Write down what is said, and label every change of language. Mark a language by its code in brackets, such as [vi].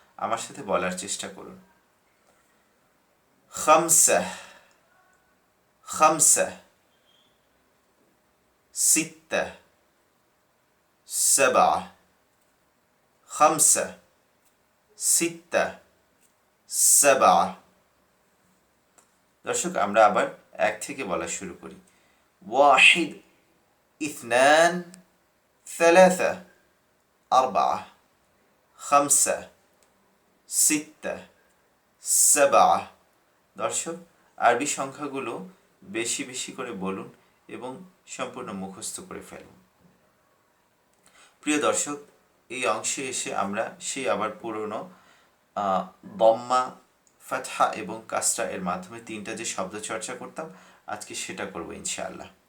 [bn] আমার সাথে বলার চেষ্টা করুন। [ar] খামসা, খামসা, সিত্তা, সাবা, খামসা, সিত্তা, সাবা। [bn] দর্শক, আমরা আবার এক থেকে বলা শুরু করি। [ar] ওয়াহিদ, ইথনান, ثلاثة، أربعة، خمسة، ستة، سبعة। [bn] দর্শক, আরবি সংখ্যাগুলো বেশি বেশি করে বলুন এবং সম্পূর্ণ মুখস্থ করে ফেলুন। প্রিয় দর্শক, এই অংশে এসে আমরা সেই আবার পুরনো দম্মা, ফাতহা এবং কাসরা এর মাধ্যমে তিনটা যে শব্দ চর্চা করতাম, আজকে সেটা করব ইনশাআল্লাহ।